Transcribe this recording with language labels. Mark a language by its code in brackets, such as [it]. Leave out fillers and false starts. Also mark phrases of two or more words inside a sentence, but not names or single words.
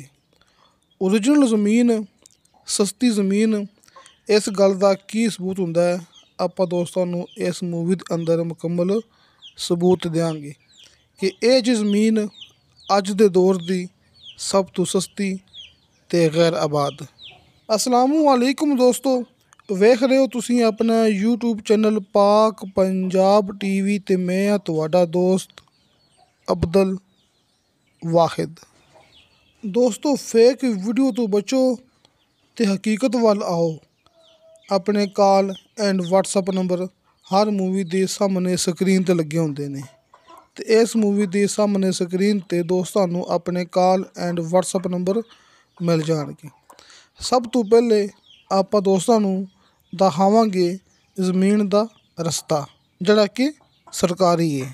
[pa] اوریجنل زمین، سستی زمین، اس گل دا کی ثبوت ہندا ہے، آپاں دوستاں نوں اس مووی دے اندر مکمل ثبوت دینگے کہ یے جی زمین اج دے دور کی سب تو سستی تے غیر آباد. السلام علیکم دوستو، ویکھ رہے ہو تسیں اپنا یوٹیوب چینل پاک پنجاب ٹی وی تے میں ہاں تہاڈا دوست عبدالواحد. دوستو, [en] fake video [pa] تو بچو تے حقیقت وال آؤ. اپنے [en] call and WhatsApp [pa] نمبر ہر مووی کے سامنے سکرین تے لگے ہوندے نے تے اس مووی کے سامنے سکرین تے دوستاں نوں اپنے [en] call and WhatsApp [pa] نمبر مل جانگے. سب تو پہلے آپاں دوستاں نوں دکھاوانگے زمین دا رستہ جہڑا کہ سرکاری ہے.